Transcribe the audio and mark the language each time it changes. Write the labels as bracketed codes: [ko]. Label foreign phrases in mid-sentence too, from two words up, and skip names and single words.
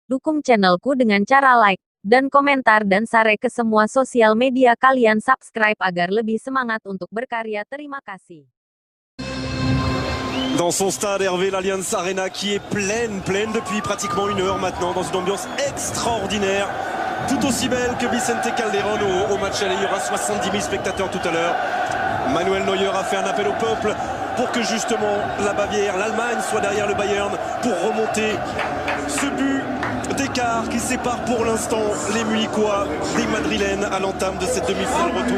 [id] Dukung channelku dengan cara like dan komentar dan share ke semua sosial media kalian. Subscribe agar lebih semangat untuk berkarya. Terima kasih. [fr] Dans son stade, Hervé, l'Allianz Arena qui est pleine depuis pratiquement une heure maintenant, dans une ambiance extraordinaire, tout aussi belle que Vicente Calderón au match aller. Il y aura 70 000 spectateurs tout à l'heure. Manuel Neuer a fait un appel au peuple pour que justement la Bavière, l'Allemagne soit derrière le Bayern pour remonter ce but d'écart qui sépare pour l'instant les Munichois des Madrilènes à l'entame de cette demi-finale retour.